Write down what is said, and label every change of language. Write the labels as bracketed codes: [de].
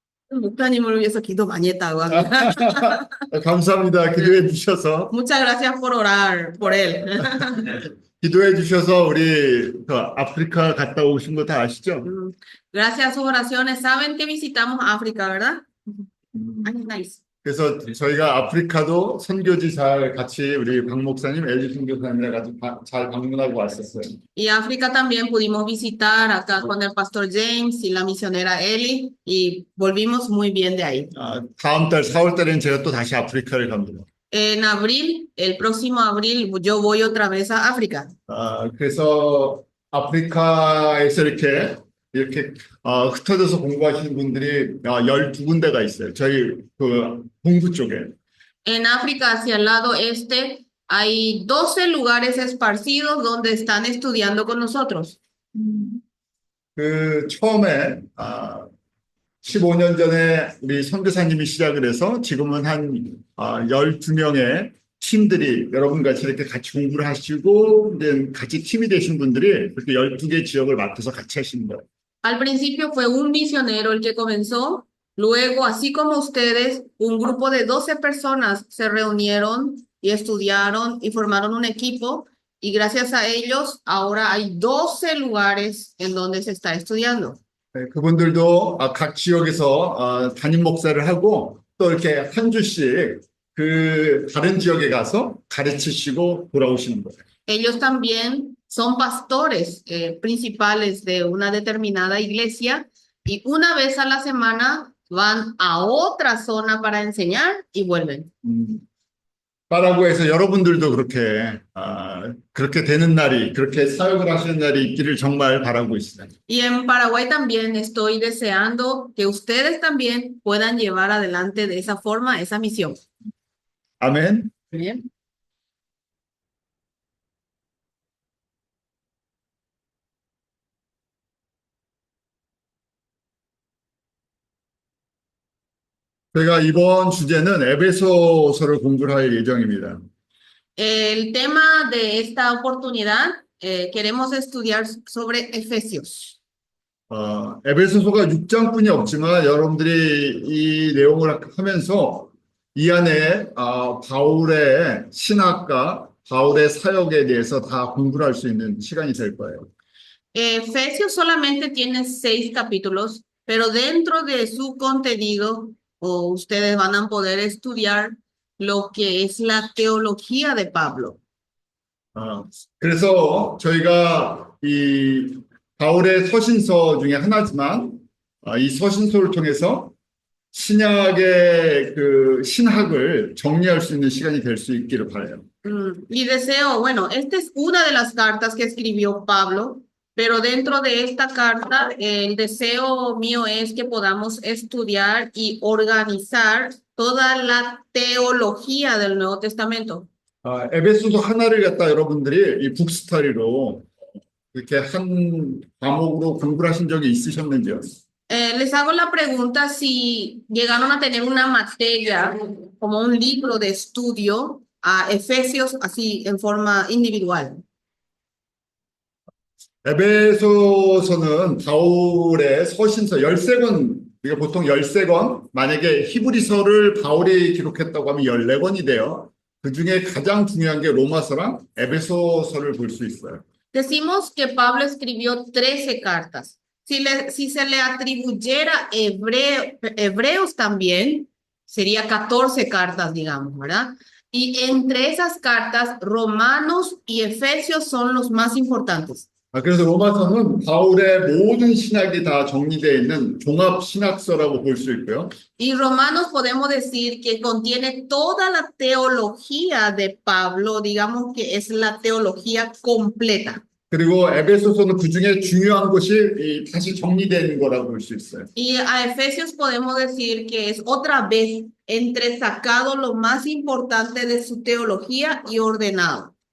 [ko] 목사님을 위해서 기도 많이 했다고 합니다. 감사합니다. 기도해 주셔서. [es] Muchas gracias por orar por él. [ko] 기도해 주셔서 우리 그 아프리카 갔다 오신 거 다 아시죠? [es] Gracias a sus oraciones. Saben que visitamos África, ¿verdad? [en] Ay, nice. [ko] 그래서 저희가 아프리카도 선교지 잘 같이 우리 박 목사님, 엘리 선교사님이랑 같이 잘 방문하고 왔었어요. [es] Y África también pudimos visitar acá con el pastor James y la misionera Ellie y volvimos muy bien de ahí. [ko] 다음 달 4월 달에는 제가 또 다시 아프리카를 갑니다. [es] En abril, el próximo abril, yo voy otra vez a África. [ko] 그래서 아프리카에서 이렇게 흩어져서 공부하시는 분들이 12군데가 있어요. 저희 그 동부 쪽에. [es] En África, hacia el lado este, hay 12 lugares esparcidos donde están estudiando con nosotros. [ko] 그 처음에 15년 전에 우리 선교사님이 시작을 해서 지금은 한 12명의 팀들이 여러분 같이 이렇게 같이 공부를 하시고 이제 같이 팀이 되신 분들이 그렇게 12개 지역을 맡아서 같이 하시는 거예요. [es] Al principio fue un misionero el que comenzó, luego, así como ustedes, un grupo de 12 personas se reunieron y estudiaron y formaron un equipo, y gracias a ellos ahora hay 12 lugares en donde se está estudiando. [ko] 그분들도 각 지역에서 담임 목사를 하고 또 이렇게 한 주씩 그 다른 지역에 가서 가르치시고 돌아오시는 거예요. [es] Ellos también son pastores principales de una determinada iglesia y una vez a la semana van a otra zona para enseñar y vuelven. [ko] 파라구에서 여러분들도 그렇게 되는 날이, 그렇게 사역을 하시는 날이 있기를 정말 바라고 있습니다. [es] Y en Paraguay también estoy deseando que ustedes también puedan llevar adelante de esa forma esa misión. [ko] 아멘. [es] Bien. [ko] 저희가 이번 주제는 에베소서를 공부를 할 예정입니다. [es] El tema de esta oportunidad queremos estudiar sobre Efesios. [ko] 에베소서가 6장뿐이 없지만 여러분들이 이 내용을 하면서 이 안에 바울의 신학과 바울의 사역에 대해서 다 공부를 할 수 있는 시간이 될 거예요. [es] Efesios solamente tiene 6 capítulos, pero dentro de su contenido, ustedes van a poder estudiar lo que es la teología de Pablo. [ko] 그래서 저희가 이 바울의 서신서 중에 하나지만 이 서신서를 통해서 신약의 그 신학을 정리할 수 있는 시간이 될 수 있기를 바라요. [es] Y deseo, bueno, esta es una de las cartas que escribió Pablo, pero dentro de esta carta, el deseo mío es que podamos estudiar y organizar toda la teología del Nuevo Testamento. [ko] 에베소서 하나를 갖다 여러분들이 이 북스터디로 이렇게 한 과목으로 공부를 하신 적이 있으셨는지요? [es] Les hago la pregunta si llegaron a tener una materia como un libro de estudio a Efesios así en forma individual. [ko] 에베소서는 바울의 서신서 13권, 우리가 보통 13권, 만약에 히브리서를 바울이 기록했다고 하면 14권이 돼요. 그 중에 가장 중요한 게 로마서랑 에베소서를 볼 수 있어요. [es] Decimos que Pablo escribió 13 cartas. Si se le atribuyera hebreos también, sería 14 cartas, digamos, ¿verdad? Y entre esas cartas, Romanos y Efesios son los más importantes. [ko] 그래서 로마서는 바울의 모든 신학이 다 정리되어 있는 종합 신학서라고 볼 수 있고요. [es] Y Romanos podemos decir que contiene toda la teología de Pablo, digamos que es la teología completa. [ko] 그리고 에베소서는 그 중에 중요한 것이 다시 정리되는 거라고 볼 수 있어요. [es] Y a Efesios podemos decir que es otra vez entresacado lo más importante de su teología y ordenado.